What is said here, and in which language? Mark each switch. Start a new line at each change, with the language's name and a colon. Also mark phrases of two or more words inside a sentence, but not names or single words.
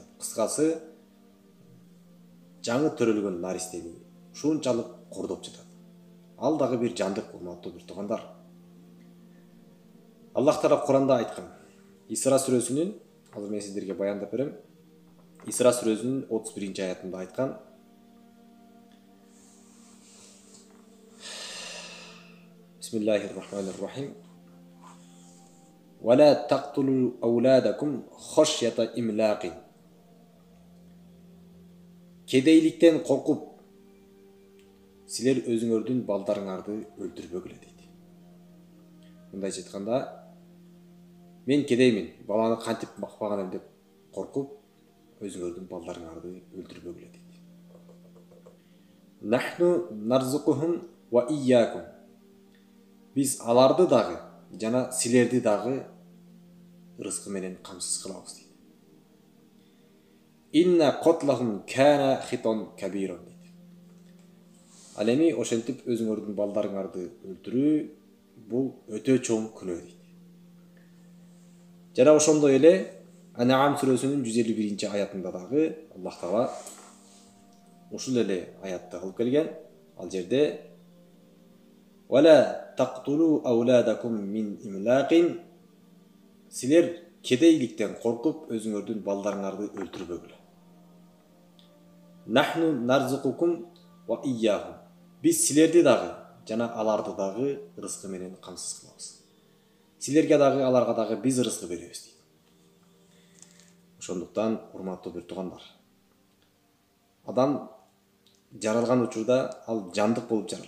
Kyrgyz: Кыскасы, жаңы төрөлгөн наристени ушунчалык кордоп жатат. Ал дагы бир жандык, урматтуу бир туугандар. Аллах Таала Куранда айткан. Исра сүрөсүнүн, азыр мен сиздерге баяндап берем. Исра сүрөсүнүн 31-аятында айткан.
Arabic: بسم الله الرحمن الرحيم. ولا تقتلوا أولادكم خشية إملاق.
Kyrgyz: Кедейликтен коркуп, силер өзүңөрдүн балдарыңарды өлтүрбөгүлө дейт. Мындайча айтканда, мен кедеймин, баланы кантип бакпаган элем деп коркуп, өзүңөрдүн балдарыңарды өлтүрбөгүлө дейт.
Arabic: نحن نرزقهم وإياكم.
Kyrgyz: Биз аларды дагы жана силерди дагы рызкы менен камсыз кылабыз дейт.
Arabic: إن قتلهم كان خطئا كبيرا дейт.
Kyrgyz: Ал эми ошентип өзүңөрдүн балдарыңарды өлтүрүү бул өтө чоң күнөө дейт. Жана ошондой эле Ан'ам сүрөсүнүн 151-аятында дагы Аллах Таала ушул эле аятты алып келген. Ал жерде
Arabic: ولا تقتلوا أولادكم من إملاق.
Kyrgyz: Силер кедейликтен коркуп өзүңөрдүн балдарыңарды өлтүрбөгүлө.
Arabic: نحن نرزقكم وإياكم.
Kyrgyz: Биз силерди дагы жана аларды дагы рызкы менен камсыз кылабыз. Силерге дагы, аларга дагы биз рызкы беребиз дейт. Ошондуктан, урматтуу бир туугандар, адам жаралган учурда ал жандык болуп жаралат.